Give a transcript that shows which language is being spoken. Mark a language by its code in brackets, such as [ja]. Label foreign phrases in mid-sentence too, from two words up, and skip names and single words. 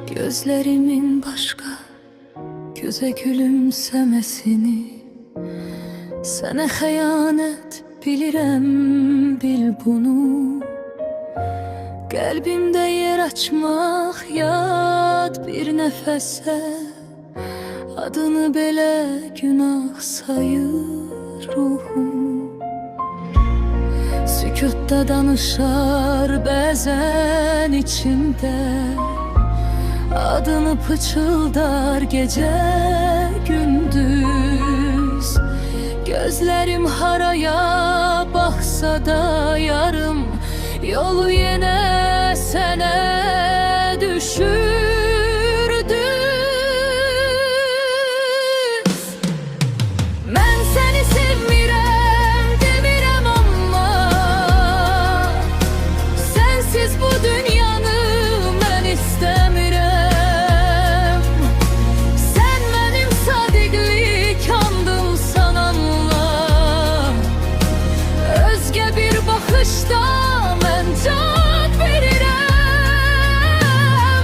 [tr] Gözlerimin başka göze gülümsemesini, [az] sənə xəyanət bilirəm, bil bunu. Qəlbimdə yer açmaq yad bir nəfəsə, adını belə günah sayır ruhum. Sükutda danışar bəzən içimdə, adını pıçıldar gece gündüz. Gözlerim haraya baksa da yarım, yolu yine sene düşürdü. Ben seni sevmirəm, demirəm amma sensiz bu dünyanı mən istəmirəm. Sen benim sadiqlik andım sananla, özge bir bakışta mən can verirəm.